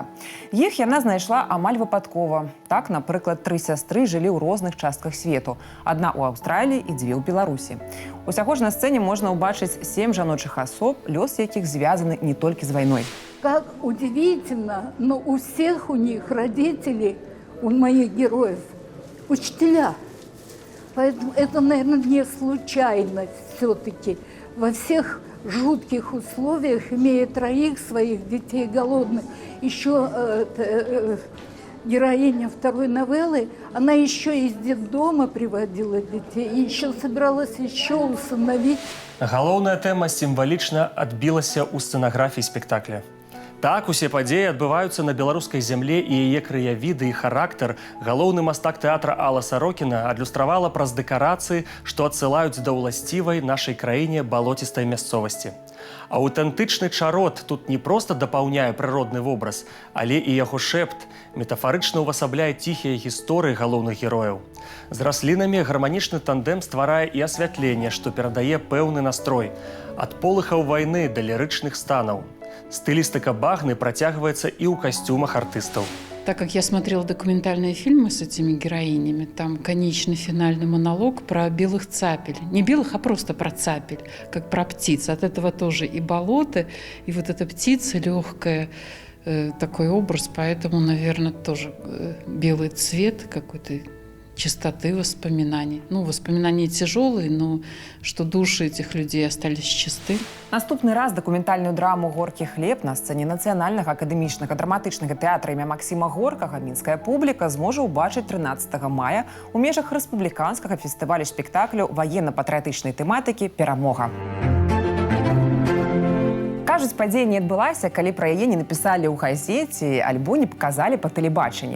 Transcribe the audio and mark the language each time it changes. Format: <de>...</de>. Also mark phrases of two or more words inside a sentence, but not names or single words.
<be>Іх яна знайшла амаль выпадкова. Так, напрыклад, 3 сястры жылі ў розных частках свету. Адна ў Аўстраліі і 2 ў Беларусі. Усяго ж на сцэне можна ўбачыць 7 жаночых асоб, лёс якіх звязаны</be> <ru>не только с войной. Как удивительно, но у всех у них родители, у моих героев, учителя. Поэтому это, наверное, не случайность все-таки. Во всех жутких условиях, имея 3 своих детей голодных, еще героиня 2-й новеллы, она еще из детдома приводила детей, и еще собиралась еще усыновить.</ru> <be>Галоўная тэма сімвалічна адбілася ў сцэнаграфіі спектакля. Так, усе падзеі адбываюцца на беларускай зямле і яе краявіды і характар галоўны мастак тэатра Алла Сарокіна адлюстравала праз дэкарацыі, што адсылаюць да ўласцівай нашай краіне балоцістай мясцовасці. Аўтэнтычны чарот тут не проста дапаўняе прыродны вобраз, але і яго шэпт метафарычна ўвасабляе ціхія гісторыі галоўных герояў. З раслінамі гарманічны тандем стварае і асвятленне, што перадае пэўны настрой. Ад полыхаў вайны да лірычных станаў. Стылістыка багны працягваецца і ў касцюмах артыстаў.</be> <ru>Так как я смотрела документальные фильмы с этими героинями, там конечный финальный монолог про белых цапель. Не белых, а просто про цапель, как про птиц. От этого тоже и болото, и вот эта птица легкая, такой образ. Поэтому, наверное, тоже белый цвет какой-то, чистоты воспоминаний. Ну, воспоминания тяжелые, но что души этих людей остались чисты.</ru> <be>Наступны раз дакументальную драму «Горкі хлеб» на сцэне Нацыянальнага акадэмічнага драматычнага тэатра імя Максіма Горкага мінская публіка зможа ўбачыць 13 мая ў межах рэспубліканскага фестывалю спектаклю ваенна-патрыятычнай тэматыкі «Перамога». Кажуць, падзея не адбылася, калі пра яе не напісалі ў газеце альбо не паказалі па тэлебачанні.</be>